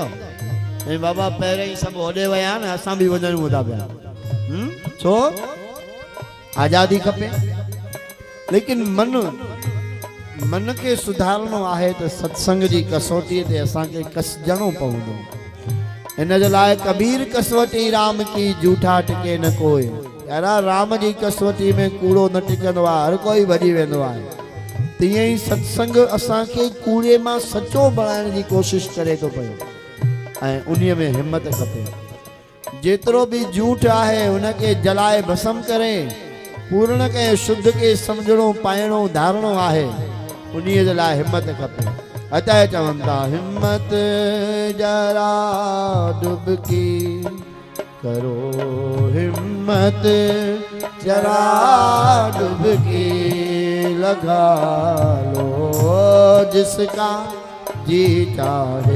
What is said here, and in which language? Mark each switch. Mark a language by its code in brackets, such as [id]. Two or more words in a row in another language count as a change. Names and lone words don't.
[sd] ऐं बाबा पहिरें ई सभु होॾे विया न, असां बि वञणु था पिया। छो? आज़ादी खपे। लेकिन मन खे सुधारणो आहे त सत्संग जी कसौटीअ ते असांखे कसजणो पवंदो। हिन जे लाइ [hi] कबीर कसवटी राम की झूठा टिके न कोई। [sd] यारा राम जी कसवटी में कूड़ो न टिकंदो आहे, हर कोई भॼी वेंदो आहे। तीअं ई सत्संग असांखे कूड़े मां सचो बणाइण जी कोशिशि करे थो पियो ऐं उन्हीअ में हिम्मत खपे। जेतिरो बि झूठ आहे हुनखे जलाए भस्म करे पूर्ण खे शुद्ध खे सम्झणो पाइणो धारणो आहे, उन्हीअ जे लाइ हिम्मत खपे। अतः चवनि था [hi] हिम्मत जरा डुबकी करो, हिम्मत जरा डुबकी लगा लो, जिसका जी चाहे